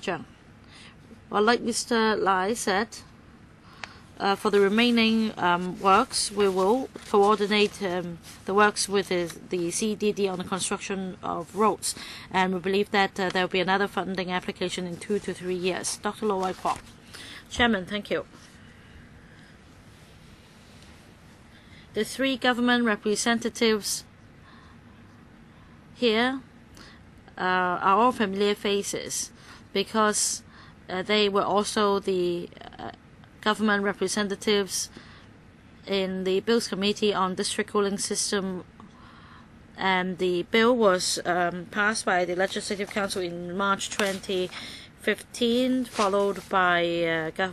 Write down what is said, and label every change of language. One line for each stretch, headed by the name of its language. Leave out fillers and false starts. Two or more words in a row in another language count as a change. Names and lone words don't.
English: Zhang? Well, like Mr. Lai said, for the remaining works, we will coordinate the works with the CDD on the construction of roads, and we believe that there will be another funding application in 2 to 3 years. Dr. Lo Wai Kwok. Chairman, thank you. The 3 government representatives here are all familiar faces because they were also the government representatives in the Bills Committee on District Cooling System, and the bill was passed by the Legislative Council in March 2015, followed by